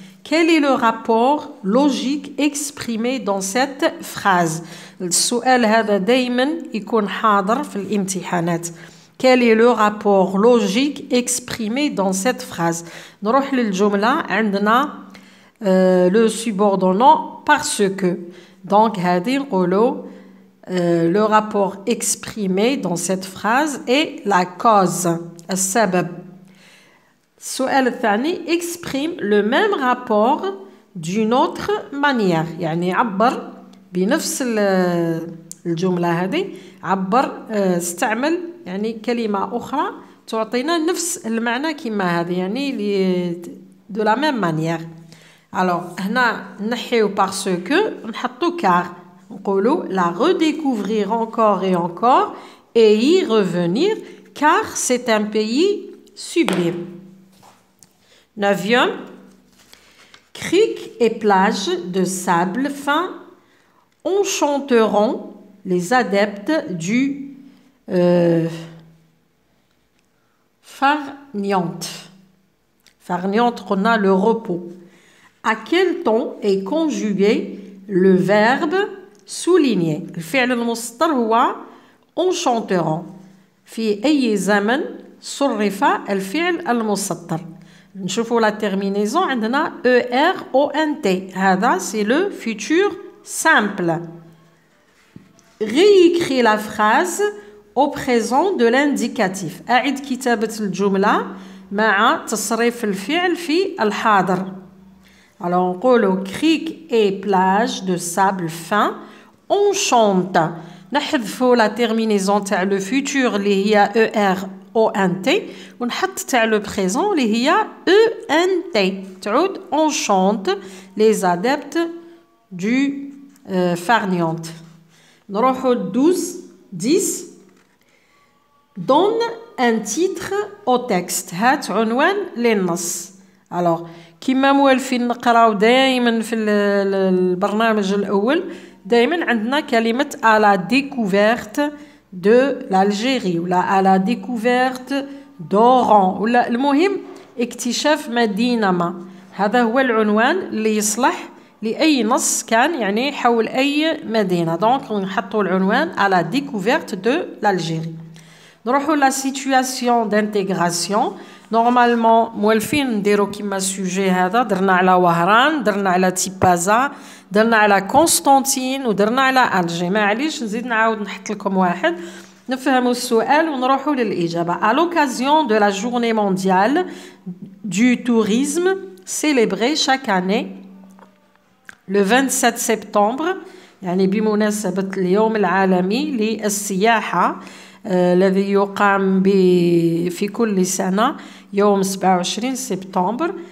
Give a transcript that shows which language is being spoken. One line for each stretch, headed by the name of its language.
French: Quel est le rapport logique exprimé dans cette phrase?
Arabic: السؤال هذا دايما يكون حاضر في الامتحانات.
French: Quel est le rapport logique exprimé dans cette phrase?
Arabic: نروح للجملة عندنا
French: le subordonnant parce que. Donc
Arabic: هذه نقولوا
French: le rapport exprimé dans cette phrase est la cause.
Arabic: السبب. السؤال الثاني
French: exprime le même rapport d'une autre manière.
Arabic: يعني عبر بنفس الجملة هذه عبر استعمل يعني كلمة أخرى تعطينا نفس المعنى كما هذه يعني
French: de la même manière. Alors
Arabic: هنا نحيو
French: parce que
Arabic: نحطو
French: car
Arabic: نقولو
French: la redécouvrir encore et encore et y revenir car c'est un pays sublime. 9e, criques et plages de sable fin enchanteront les adeptes du farniente. Farniente, on a le repos. À quel temps est conjugué le verbe souligner?
Arabic: الفعل المسطر هو enchanteront. في أي زمن صرف الفعل المسطر؟ نشوفوا
French: la terminaison
Arabic: عندنا ERONT.
French: هذا c'est le futur simple. Réécris la phrase au présent de l'indicatif.
Arabic: أعد كتابة الجملة مع تصريف الفعل في الحاضر.
French: Alors نقولوا criques et plages de sable fin enchantent.
Arabic: نحذفوا
French: la terminaison
Arabic: تاع
French: le futur
Arabic: اللي هي ERONT ونحط تاع
French: le présent
Arabic: اللي هي ENT.
French: تعود enchante les adeptes du farniente. نروحوا 10. Donne un titre au texte.
Arabic: هات عنوان للنص. Alors كما موالفين نقراو دائما في البرنامج الأول دائما عندنا كلمة
French: à la découverte de l'Algérie
Arabic: ولا
French: à la découverte d'Oran
Arabic: ولا المهم اكتشاف مدينة ما. هذا هو العنوان اللي يصلح لأي نص كان يعني حول أي مدينة. دونك نحطوا العنوان
French: à la découverte de l'Algérie. نروحوا la situation d'intégration.
Arabic: نورمالمون موالفين نديرو كيما السوجي هذا درنا على وهران درنا على تيبازا درنا على قسطنطين ودرنا على ألجي. معليش نزيد نعاود نحط لكم واحد نفهموا السؤال ونروحوا للإجابة.
French: À l'occasion de la journée mondiale du tourisme célébrée chaque année le 27 septembre
Arabic: يعني بمناسبة اليوم العالمي للسياحة الذي يقام في كل سنة يوم 27 سبتمبر.